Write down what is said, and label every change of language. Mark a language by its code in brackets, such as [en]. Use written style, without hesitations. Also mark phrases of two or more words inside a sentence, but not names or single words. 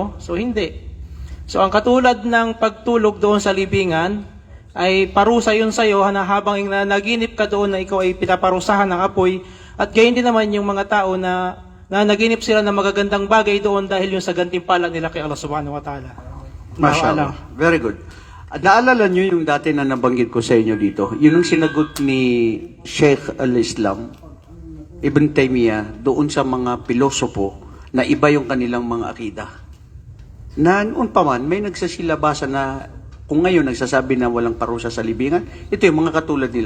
[tl] So hindi. So ang katulad ng pagtulog doon sa libingan ay parusa yun sa'yo na habang nanaginip ka doon na ikaw ay pinaparusahan ng apoy at gayon din naman yung mga tao na naginip sila ng magagandang bagay doon dahil yung sa gantimpala nila kay Allah [ar] سبحانه وتعالى. [tl] Mashallah. [en] Very good. [tl] At naalala nyo yung dati na nabanggit ko sa inyo dito, yun ang sinagot ni Sheikh al-Islam, Ibn Taymiyyah, doon sa mga pilosopo na iba yung kanilang mga akida. Na noon pa man, may nagsasilabasan na kung ngayon nagsasabi na walang parusa sa libingan, ito yung mga katulad nila.